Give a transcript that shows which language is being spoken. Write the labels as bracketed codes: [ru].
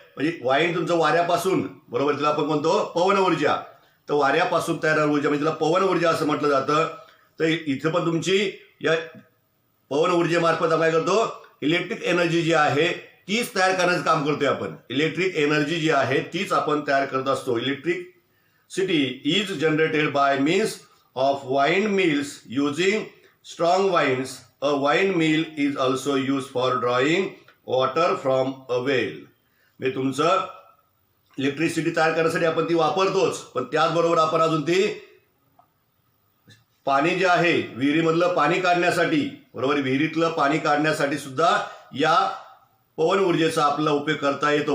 [mr] म्हणजे वाइंड तुमचं वाऱ्यापासून, बरोबर, तिला आपण म्हणतो पवन ऊर्जा. तर वाऱ्यापासून तयार ऊर्जा म्हणजे तिला पवन ऊर्जा असं म्हटलं जातं. तर इथं पण तुमची या पवन ऊर्जेमार्फत आपण काय करतो, इलेक्ट्रिक एनर्जी जी आहे तीच तयार करण्याचं काम करतोय आपण. इलेक्ट्रिक एनर्जी जी आहे तीच आपण तयार करत असतो. [en] Electricity is generated by means of wind mills using strong winds. A wind mill is also use for drawing water from a well. [mr] म्हणजे तुमचं इलेक्ट्रिसिटी तयार करण्यासाठी आपण ती वापरतोच, पण त्याचबरोबर आपण अजून ती पाणी जे आहे विहिरीमधलं पाणी काढण्यासाठी, बरोबर, विहिरीतलं पाणी काढण्यासाठी सुद्धा या पवन ऊर्जेचा आपला उपयोग करता येतो.